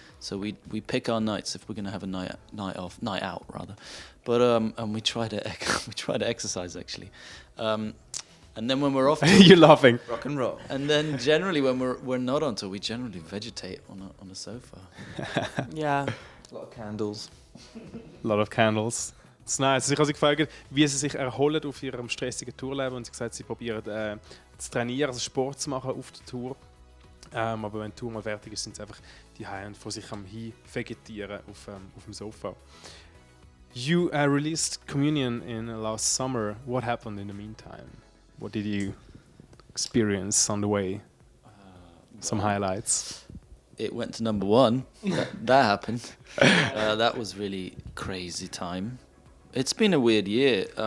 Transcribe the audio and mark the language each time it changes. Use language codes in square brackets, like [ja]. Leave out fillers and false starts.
[en] So we pick our nights if we're going to have a night out rather. But and we try to exercise actually. And then when we're off You're laughing. rock and roll. And then generally when we're not on tour, we generally vegetate on a sofa. [de] Ja. [en] A lot of candles. A lot of candles. It's nice. [de] Ich habe sie gefragt, wie sie sich erholen auf ihrem stressigen Tourleben und sie gesagt, sie probieren zu trainieren, also Sport zu machen auf der Tour. Aber wenn die Tour mal fertig ist, sind sie einfach die und von sich am vegetieren auf dem Sofa. [en] You released Communion in last summer. What happened in the meantime? What did you experience on the way? Some highlights. It went to number one. that happened. That was really crazy time. It's been a weird year.